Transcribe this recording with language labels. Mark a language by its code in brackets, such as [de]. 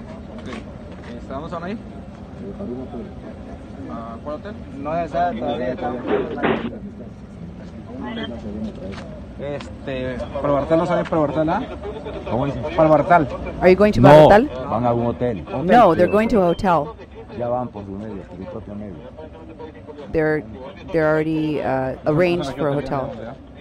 [en] Are you going to Bartal? [es] Van a un hotel. [en] No, they're going to a hotel. [es] Ya van por su medio, por su propio medio. [en] They're already arranged for a hotel.